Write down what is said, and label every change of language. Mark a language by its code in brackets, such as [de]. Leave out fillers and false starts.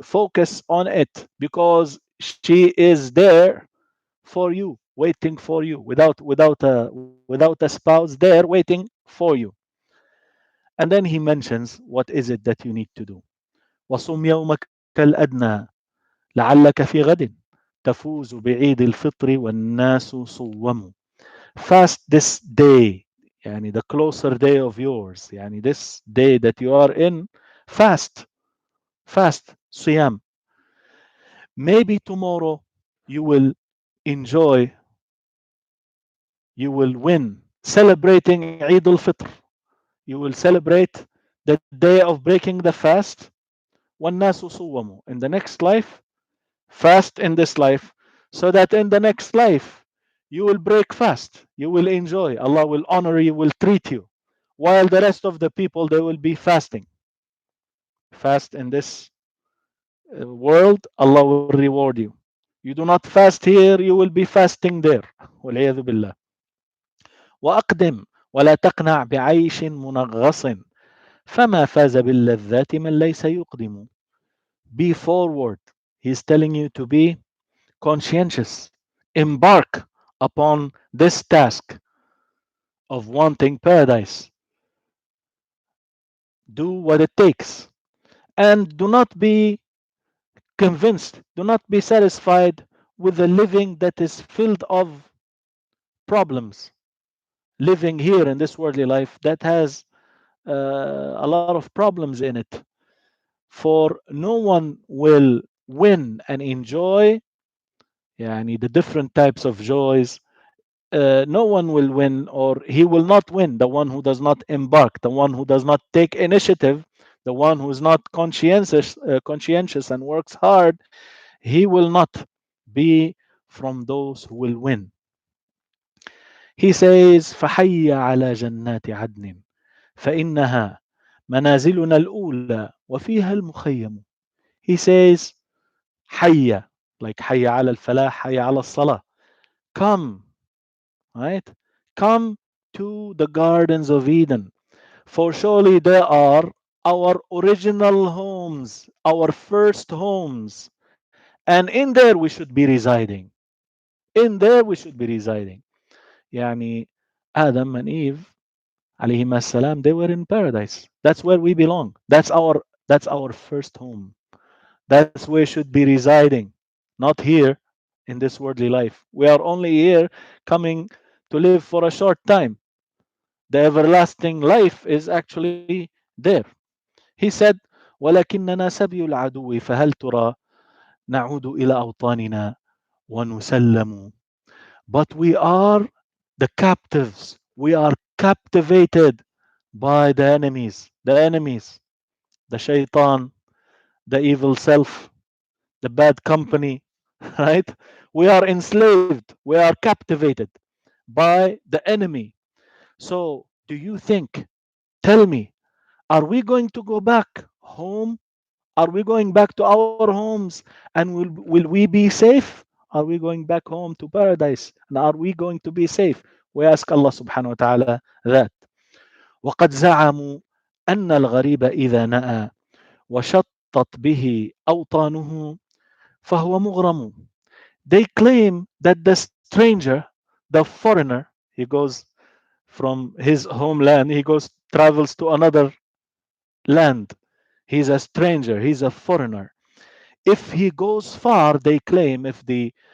[en] Focus on it because she is there for you, waiting for you, without a spouse there waiting for you. And then he mentions what is it that you need to do. [ar] وصم يومك الأدنى لعلك في غد تفوز بعيد الفطر والناس صوم. [en] Fast this day, [ar] يعني [en] the closer day of yours, يعني this day that you are in, fast, fast, [ar] صيام. [en] Maybe tomorrow you will enjoy, you will win celebrating Eid al-Fitr. You will celebrate the day of breaking the fast. [ar] وَالنَّاسُ صُوَّمُوا. [en] In the next life, fast in this life, so that in the next life you will break fast, you will enjoy, Allah will honor you, will treat you, while the rest of the people they will be fasting. Fast in this world, Allah will reward you. You do not fast here, you will be fasting there. [ar] والعياذ بالله. وأقدم ولا تقنع بعيش منغص فما فاز باللذات من ليس يقدم. [en] Be forward. He's telling you to be conscientious. Embark upon this task of wanting paradise. Do what it takes. And do not be convinced, do not be satisfied with a living that is filled of problems. Living here in this worldly life that has a lot of problems in it. For no one will win and enjoy [ar] يعني [en] the different types of joys. No one will win, or he will not win, the one who does not embark, the one who does not take initiative, the one who is not conscientious and works hard. He will not be from those who will win. He says [ar] فحي على جنات عدن فإنها منازلنا الأولى وفيها المخيم. [en] He says [ar] حي, [en] like [ar] حي على الفلاح, حي على الصلاة. [en] Come, right? Come to the gardens of Eden, for surely they are our original homes, our first homes, and in there we should be residing. In there we should be residing. [ar] يعني [en] Adam and Eve [ar] عليهما السلام, [en] they were in paradise. That's where we belong. That's our first home. That's where we should be residing, not here in this worldly life. We are only here coming to live for a short time. The everlasting life is actually there. He said, [ar] ولكننا سبي العدو فهل ترى نعود إلى أوطاننا ونسلم. [en] But we are the captives. We are captivated by the enemies, the shaitan, the evil self, the bad company, right? We are enslaved. We are captivated by the enemy. So, do you think, tell me, are we going to go back home? Are we going back to our homes and will we be safe? Are we going back home to paradise? And are we going to be safe? We ask Allah subhanahu wa ta'ala that. [ar] وقد زعموا أن الغريب إذا نأى وشطت به أوطانه فهو مغرم. [en] They claim that the stranger, the foreigner, he goes from his homeland, he goes travels to another land. He's a stranger, he's a foreigner. If he goes far, they claim, if the